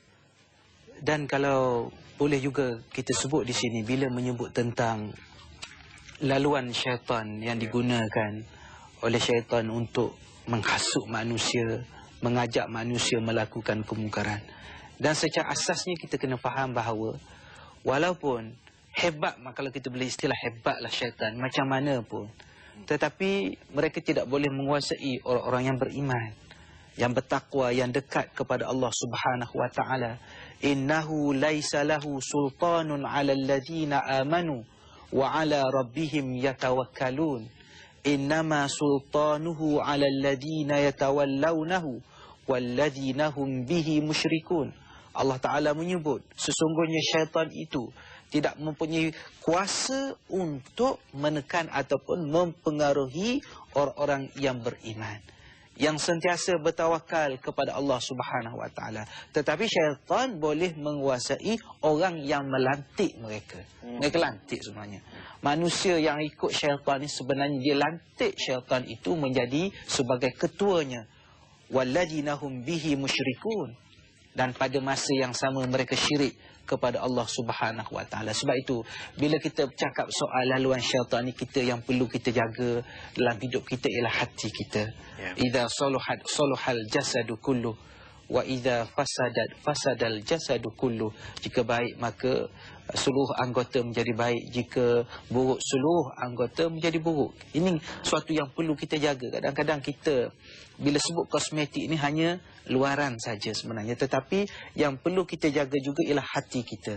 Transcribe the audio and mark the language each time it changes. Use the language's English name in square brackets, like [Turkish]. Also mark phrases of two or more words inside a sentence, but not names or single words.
[Malay] Dan kalau boleh juga kita sebut di sini, bila menyebut tentang laluan syaitan yang digunakan oleh syaitan untuk menghasut manusia, mengajak manusia melakukan kemungkaran. Dan secara asasnya kita kena faham bahawa walaupun hebat, kalau kita boleh istilah hebatlah syaitan macam mana pun, tetapi mereka tidak boleh menguasai orang-orang yang beriman, yang bertakwa, yang dekat kepada Allah [Arabic] سبحانه وتعالى. إنه ليس له سلطان على الذين آمنوا وعلى ربهم يتوكلون. إنما سلطانه على الذين يتولونه والذين هم به مشركون. [Malay] Allah Taala menyebut sesungguhnya syaitan itu tidak mempunyai kuasa untuk menekan ataupun mempengaruhi orang-orang yang beriman, yang sentiasa bertawakal kepada Allah [Arabic] سبحانه وتعالى. [Malay] Tetapi syaitan boleh menguasai orang yang melantik mereka. Mereka lantik sebenarnya. Manusia yang ikut syaitan ni sebenarnya dia lantik syaitan itu menjadi sebagai ketuanya. [Arabic] والذين هم به مشركون. [Malay] Dan pada masa yang sama mereka syirik kepada Allah [Arabic] سبحانه وتعالى. [Malay] Sebab itu bila kita bercakap soal laluan syaitan ni, kita yang perlu kita jaga dalam hidup kita ialah hati kita. [Arabic] إذا صلح الجسد كله وإذا فسد الجسد كله wa idza fasadal jasadu kullu. [Malay] Jika baik maka seluruh anggota menjadi baik, jika buruk seluruh anggota menjadi buruk. Ini suatu yang perlu kita jaga. Kadang-kadang kita bila sebut kosmetik ini hanya luaran saja sebenarnya, tetapi yang perlu kita jaga juga ialah hati kita.